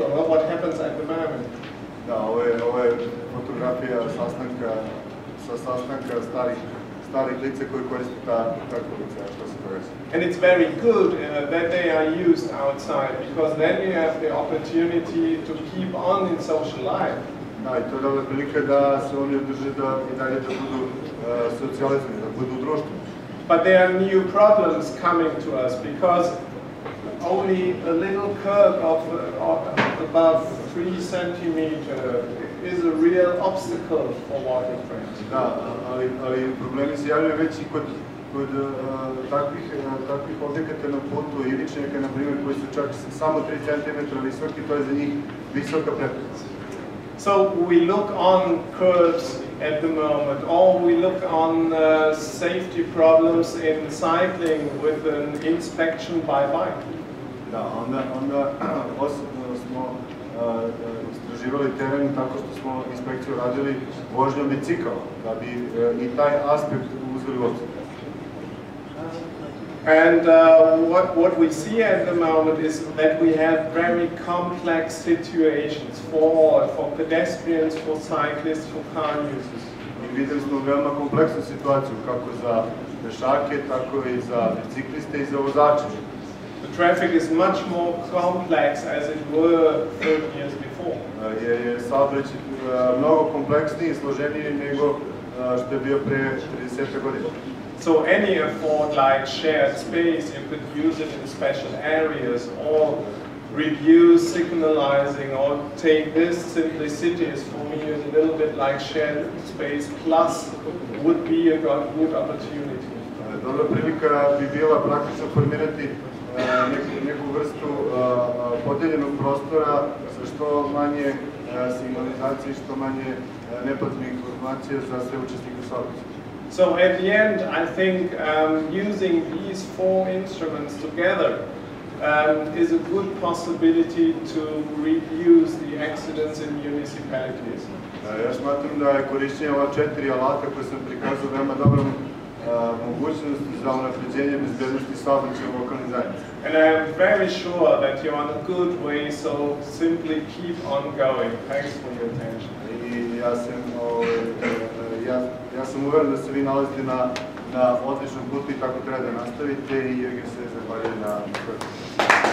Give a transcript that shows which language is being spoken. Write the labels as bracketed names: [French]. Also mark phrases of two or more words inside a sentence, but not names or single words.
[English] What happens at the moment? [Serbian] Da, ovo je fotografija sastanka starih lica koji koriste ta ulica, što se događa. [English] And it's very good that they are used outside, because then you have the opportunity to keep on in social life. [Serbian] Da, i to je dobra prilika da se oni održe i dalje da budu socijalizovani, da budu u društvu. [English] But there are new problems coming to us, because only a little curve of above 3 centimeters is a real obstacle for walking friends. [Serbian] Da, ali problemi se javljaju već i kod takvih objekata na putu, iličnjaka, na primjer, koji su čak samo 3 cm visoki, to je za njih visoka prepreka. [English] So we look on curves at the moment, or we look on safety problems in cycling with an inspection by bike. [Serbian] Da, onda smo istraživali teren tako što smo inspekciju radili vožnjom bicikala, da bi i taj aspekt uzeli u obzir. [English] And what we see at the moment is that we have very complex situations for pedestrians, for cyclists, for car users. [Serbian] I videli smo veoma kompleksnu situaciju, kako za pešake, tako i za bicikliste i za vozače. [English] The traffic is much more complex as it were 30 years before. [Serbian] Je saobraćaj mnogo kompleksniji i složeniji nego što je bio pre 30 godina. [English] So any afford like shared space, you could use it in special areas, or reduce signalizing, or take this simplicity is for me is a little bit like shared space plus would be a good opportunity. [Serbian] Dobra prilika bi bila praktično formirati neku vrstu podeljenog prostora sa što manje signalizacije, što manje nepotrebnih informacija za sve učesnike saobraćaja. [English] So at the end, I think using these 4 instruments together is a good possibility to reduce the accidents in municipalities. [Serbian] Ja smatram da je korišćenje ova 4 alata koje sam prikazao veoma dobra mogućnost za unapređenje bezbednosti saobraćaja u lokalnim zajednicama. [English] And I am very sure that you're on a good way, so simply keep on going. Thanks for your attention. [Serbian] I ja sam uveren da se vi nalazite na odličnom putu i tako treba da nastavite i Juergen se zahvaljuje na